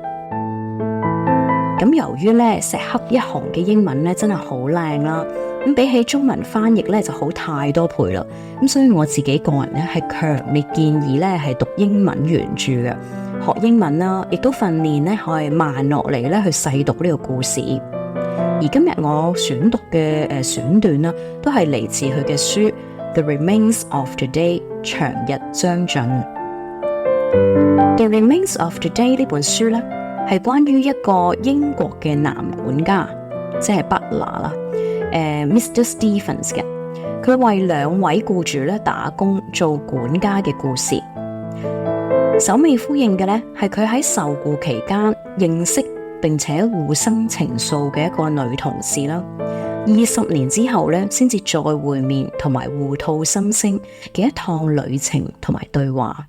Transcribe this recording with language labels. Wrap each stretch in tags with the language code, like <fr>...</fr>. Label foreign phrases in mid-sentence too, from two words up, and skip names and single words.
<yue>咁由於咧石黑一雄嘅英文咧真係好靚啦，咁比起中文翻譯咧就好太多倍啦，咁所以我自己個人咧係強烈建議咧係讀英文原著嘅，學英文啦，亦都訓練咧可以慢落嚟咧去細讀呢個故事。而今日我選讀嘅選段啦，都係嚟自佢嘅書《The Remains of the Day》長日將盡。《The Remains of the Day》呢本書咧，係關於一個英國嘅男管家，即係 Butler 啦，Mr. Stephens 嘅，佢為2位僱主咧打工做管家嘅故事。首尾呼應嘅咧，係佢喺受僱期間認識並且互生情愫嘅一個女同事啦。20年之後咧，先至再會面同埋互吐心聲嘅一趟旅程同埋對話。</yue>